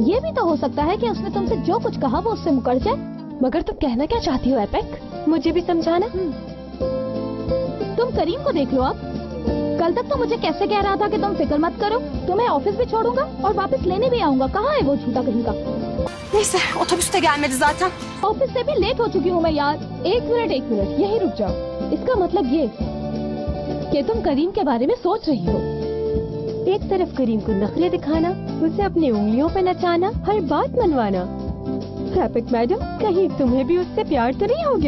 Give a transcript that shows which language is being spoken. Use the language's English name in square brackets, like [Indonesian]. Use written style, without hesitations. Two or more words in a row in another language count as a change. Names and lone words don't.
[Hindi] ये भी तो हो सकता है कि उसने तुमसे जो कुछ कहा वो उससे मुकर जाए। मगर तुम कहना क्या चाहती हो एपेक? मुझे भी समझाना। तुम करीम को देख लो अब। कल तक तो मुझे कैसे कह रहा था कि तुम फिक्र मत करो, तुम्हें ऑफिस भी छोड़ूंगा और वापस लेने भी आऊंगा। कहाँ है वो झूठा कहीं का? [Turkish] Neyse, otobüs de gelmedi zaten. [Hindi] ऑफिस से भी लेट हो चुकी हूँ मैं यार। एक मिनट, यही रुक जाओ। इसका मतलब ये कि तुम करीम के बारे में सोच रही हो। एक तरफ करीम को नखरे दिखाना, उसे अपनी उंगलियों पे नचाना, हर बात मनवाना। एपिक मैडम, कहीं तुम्हें भी उससे प्यार तो नहीं हो गया?